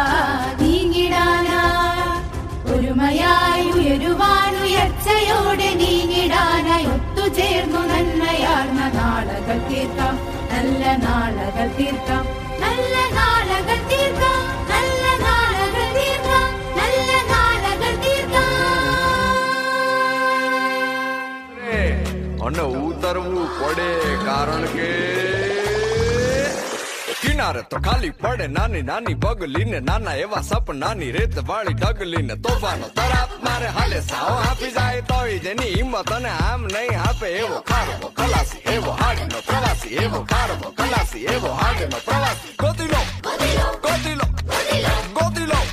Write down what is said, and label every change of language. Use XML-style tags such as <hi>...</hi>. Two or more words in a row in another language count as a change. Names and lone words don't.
<ml>ഒരുമയായി ഉയരുവാൻ ഉയർച്ചയോടെ നീങ്ങിടാനായി ഒത്തുചേർന്നു നന്മയാർന്ന നാളകൾ തീർക്കാം നല്ല നാളകൾ തീർക്കാം നല്ല നാളകൾ തീർക്കാം നല്ല നാളകൾ തീർക്കാം നല്ല നാളകൾ തീർക്കാം</ml> <gu>અને ઉતરવું પડે કારણ કે કિનારે તો ખાલી પડે નાની નાની પગલીને નાના એવા સપનાની રેત વાળી ઢગલીને તોફાનો તરાપ મારે હાલે સાવ આપી જાય તોય જેની હિંમત અને આમ નહીં આપે એવો ખારવો ખલાસી એવો હાડનો પ્રવાસી એવો ખારવો ખલાસી એવો હાડનો પ્રવાસી ગોતી લો ગોતી લો ગોતી લો</gu>